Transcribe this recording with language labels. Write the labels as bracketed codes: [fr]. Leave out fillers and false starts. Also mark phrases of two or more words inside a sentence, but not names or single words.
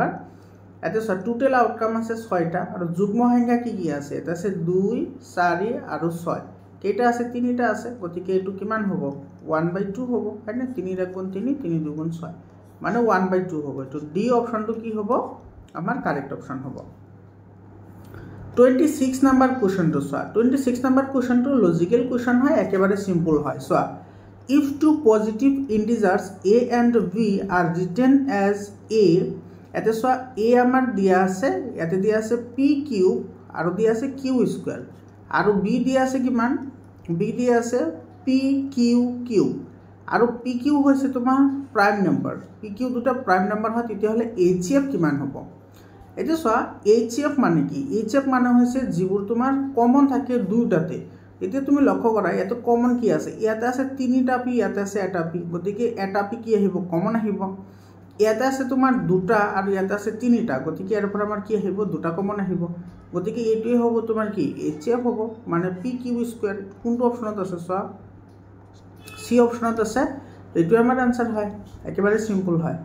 [as] এটা সব [en] total outcome [as] আছে 6টা আৰু যুগ্ম সংখ্যা কি কি আছে, এটা আছে 2 4 আৰু 6, কেইটা আছে 3টা আছে, গতিকে এইটো কিমান হ'ব 1/2 হ'ব হয়নে, 3 * 3 3 2 6 মানে 1/2 হ'ব, এইটো ডি অপচনটো কি হ'ব আমাৰ [en] correct option [as] হ'ব। 26 নম্বৰ কোৱেশ্চনটো চোৱা, 26 নম্বৰ কোৱেশ্চনটো [en] logical question [as] হয়, একেবাৰে সিম্পল হয়। চোৱা, [en] if two positive integers a and b are written as a, [as] এতে চোৱা a আমাৰ দিয়া আছে, ইয়াতে দিয়া আছে p কিউব আৰু দিয়া আছে q স্কয়ার, আৰু b দিয়া আছে কিমান b দিয়া আছে p q কিউব, আৰু p q হৈছে তোমাৰ [en] prime number, [as] p q দুটা [en] prime number [as] হয়, তেতিয়াহলে hf কিমান হ'ব। এটা চোৱা hf মানে কি, hf মানে হৈছে যিবোৰ তোমাৰ কমন থাকে দুটাতে, এতিয়া তুমি লক্ষ্য কৰা ইয়াতে কমন কি আছে, ইয়াতে আছে 3টা p, ইয়াতে আছে এটা p, গতিকে এটা p কি আহিব কমন আহিব, ইয়াতে আছে তোমাৰ দুটা আৰু ইয়াতে আছে 3টা, গতিকে ইয়াৰ পৰা আমাৰ কি আহিব দুটা কমন আহিব, গতিকে এইটোই হ'ব তোমাৰ কি hf হ'ব, মানে p q স্কয়ার, কোনটো অপচনত আছে চোৱা সি অপচনত আছে, এইটো আমাৰ আনসার হয়, একেবাৰে সিম্পল হয়।